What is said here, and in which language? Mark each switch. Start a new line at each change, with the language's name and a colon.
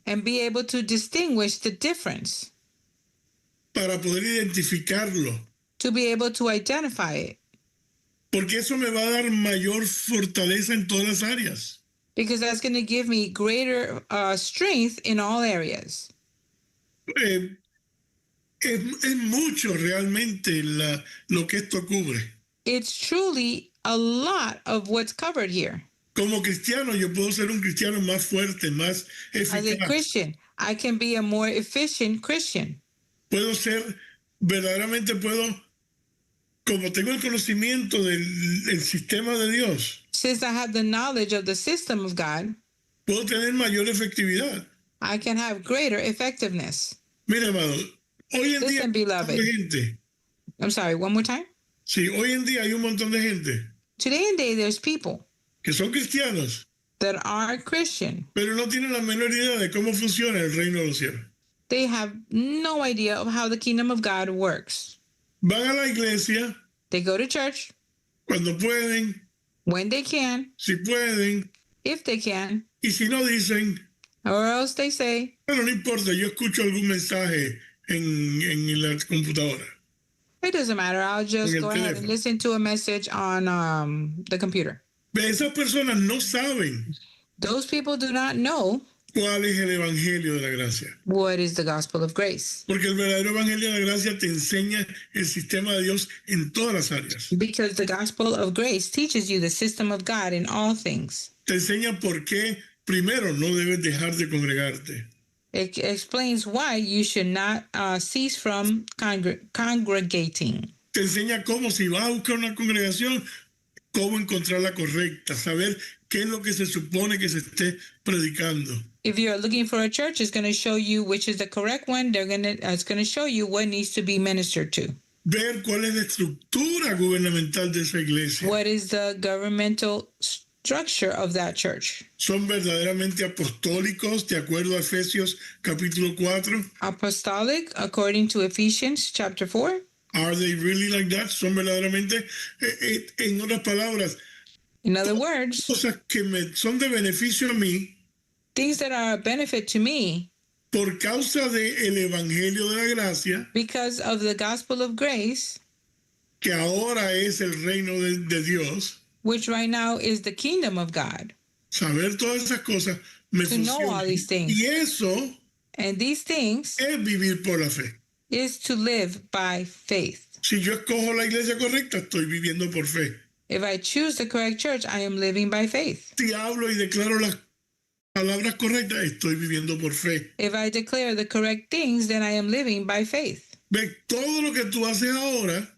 English: and be able to distinguish the difference,
Spanish: para poder identificarlo.
English: to be able to identify it,
Spanish: Porque eso me va a dar mayor fortaleza en todas las áreas.
English: because that's going to give me greater strength in all areas.
Spanish: Es mucho realmente lo que esto cubre.
English: It's truly a lot of what's covered here.
Spanish: Como cristiano, yo puedo ser un cristiano más fuerte, más
English: As a
Spanish: eficaz.
English: Christian, I can be a more efficient Christian.
Spanish: Puedo ser, verdaderamente puedo, como tengo el conocimiento del sistema de Dios,
English: Since I have the knowledge of the system of God,
Spanish: puedo tener mayor efectividad.
English: I can have greater effectiveness.
Spanish: Mira, amado, hoy en día
English: Listen, beloved.
Spanish: de gente.
English: I'm sorry, one more time.
Spanish: Sí, hoy en día hay un montón de gente
English: Today and day, there's people
Spanish: que son cristianos,
English: that are Christian.
Spanish: pero no tienen la menor idea de cómo funciona el reino de los cielos.
English: They have no idea of how the kingdom of God works.
Spanish: Van a la iglesia
English: They go to church
Spanish: cuando pueden,
English: when they can,
Spanish: si pueden,
English: if they can,
Spanish: y si no dicen,
English: or else they say,
Spanish: bueno, no importa, yo escucho algún mensaje en la computadora.
English: it doesn't matter. I'll just
Spanish: En el
English: go ahead and
Spanish: teléfono.
English: listen to a message on the computer.
Spanish: Esas personas no saben
English: Those people do not know
Spanish: cuál es el evangelio de la gracia.
English: what is the gospel of grace,
Spanish: Porque el verdadero evangelio de la gracia te enseña el sistema de Dios en todas las áreas.
English: because the gospel of grace teaches you the system of God in all things.
Spanish: Te enseña por qué, primero, no debes dejar de congregarte.
English: It explains why you should not cease from congregating.
Spanish: Te enseña cómo, si vas a buscar una congregación, cómo encontrar la correcta, saber qué es lo que se supone que se esté predicando.
English: If you're looking for a church, it's going to show you which is the correct one. It's going to show you what needs to be ministered to.
Spanish: Ver cuál es la estructura gubernamental de esa iglesia.
English: What is the governmental structure of that church?
Spanish: Son verdaderamente apostólicos, de acuerdo a Efesios capítulo 4.
English: Apostolic, according to Ephesians chapter 4. Are they really like that?
Spanish: Son verdaderamente, en otras palabras,
English: In other words,
Spanish: cosas que me son de beneficio a mí
English: things that are a benefit to me
Spanish: por causa del Evangelio de la Gracia,
English: because of the gospel of grace,
Spanish: que ahora es el reino de Dios.
English: which right now is the kingdom of God.
Spanish: Saber todas esas cosas me
English: To know all
Spanish: funciona.
English: these things.
Spanish: Y eso
English: And these things
Spanish: es vivir por la fe.
English: is to live by faith.
Spanish: Si yo escojo la iglesia correcta, estoy viviendo por fe.
English: If I choose the correct church, I am living by faith.
Spanish: Si hablo y declaro las palabras correctas, estoy viviendo por fe.
English: If I declare the correct things, then I am living by faith.
Spanish: Ve, todo lo que tú haces ahora